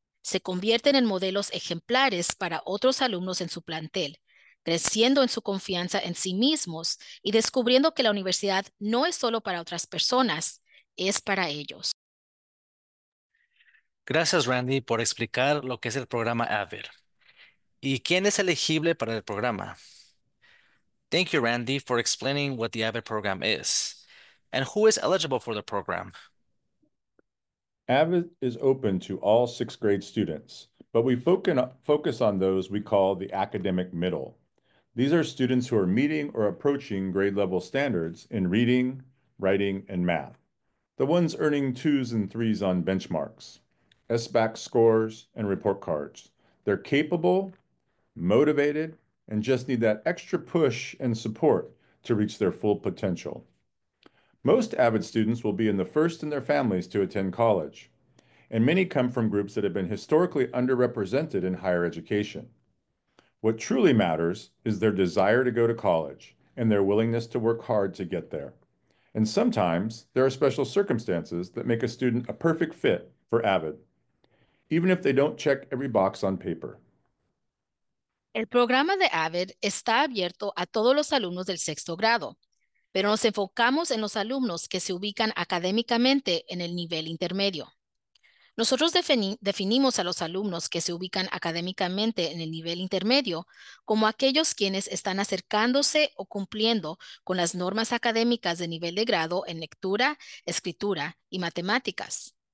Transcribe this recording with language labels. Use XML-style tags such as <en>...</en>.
<es>Se convierten en modelos ejemplares para otros alumnos en su plantel, creciendo en su confianza en sí mismos y descubriendo que la universidad no es solo para otras personas, es para ellos. Gracias, Randy, por explicar lo que es el programa AVID. ¿Y quién es elegible para el programa?</es> <en>Thank you, Randy, for explaining what the AVID program is. And who is eligible for the program? AVID is open to all sixth grade students, but we focus on those we call the academic middle. These are students who are meeting or approaching grade level standards in reading, writing, and math. The ones earning twos and threes on benchmarks, SBAC scores, and report cards. They're capable, motivated, and just need that extra push and support to reach their full potential. Most AVID students will be in the first in their families to attend college, and many come from groups that have been historically underrepresented in higher education. What truly matters is their desire to go to college and their willingness to work hard to get there. And sometimes there are special circumstances that make a student a perfect fit for AVID, even if they don't check every box on paper.</en> <es>El programa de AVID está abierto a todos los alumnos del sexto grado, pero nos enfocamos en los alumnos que se ubican académicamente en el nivel intermedio. Nosotros definimos a los alumnos que se ubican académicamente en el nivel intermedio como aquellos quienes están acercándose o cumpliendo con las normas académicas de nivel de grado en lectura, escritura y matemáticas.</es>